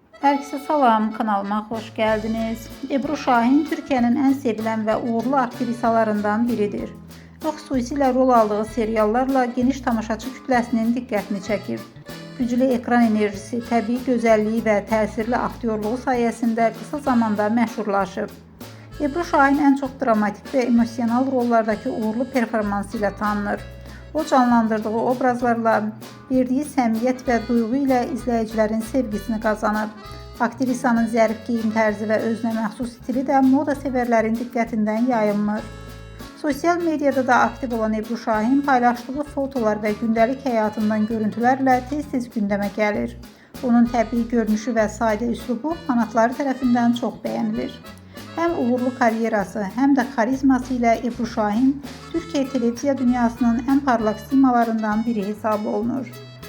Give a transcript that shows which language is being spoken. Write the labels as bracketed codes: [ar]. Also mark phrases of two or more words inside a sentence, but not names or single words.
[tr] Herkese salam, kanalıma hoş geldiniz. Ebru Şahin Türkiye'nin en sevilen ve uğurlu aktrisalarından biridir. [az] O xüsusilə rol aldığı seriallarla geniş tamaşaçı kütləsinin diqqətini çəkir. Güclü ekran enerjisi, təbii gözəlliyi və təsirli aktyorluğu sayəsində qısa zamanda məşhurlaşıb. [tr] Ebru Şahin en çok dramatik ve emosional rollardaki [az] uğurlu performansı ilə tanınır. O canlandırdığı obrazlarla verdiği səmiyyət və duyğu ilə izləyicilərin sevgisini qazanır. Aktrisanın zərif geyim tərzi və özünə məxsus stili də moda sevərlərin diqqətindən yayılmır. Sosial mediada da aktiv olan Ebru Şahin paylaşdığı fotolar və gündəlik həyatından görüntülərlə tez-tez gündəmə gəlir. Onun təbii görünüşü və sadə üslubu fanatları tərəfindən çox bəyənilir. [tr] Hem uğurlu karyerası hem de karizması ile Ebru Şahin Türkiye televiziya dünyasının en parlak simalarından biri [az] hesab olunur.